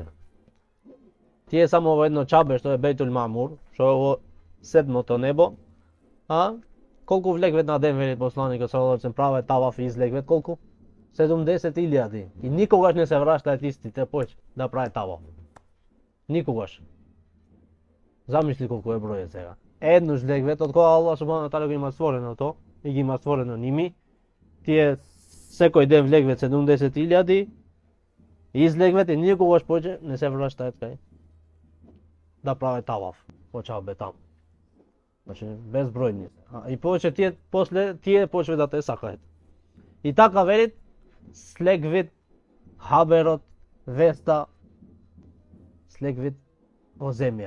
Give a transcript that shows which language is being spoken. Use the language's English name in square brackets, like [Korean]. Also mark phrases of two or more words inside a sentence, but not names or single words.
[Macedonian] Тие само во едно чабе што е Бейтул Мамур, што е во седмото небо, а? Колку влегвет на ден, вели посланикот [Arabic] صلى الله عليه [Macedonian] праве таваф и излегвет колку? 70.000. И никогаш не се враќаат истите поќе да прави таваф. Никогаш. Замисли колку е бројот сега. Еднош легвет, од кога [Arabic] الله سبحانه وتعالى [Macedonian] го има створено то, и ги има створено ними, тие секој ден влегвет 70.000, и излегвет и никогаш поќе не се враќаат кај да прави таваф по чабе таму. Значи безбројни. И повеќе тие после тие почве да те сакаат. И така велит слегвит хаберот веста слегвит во земја.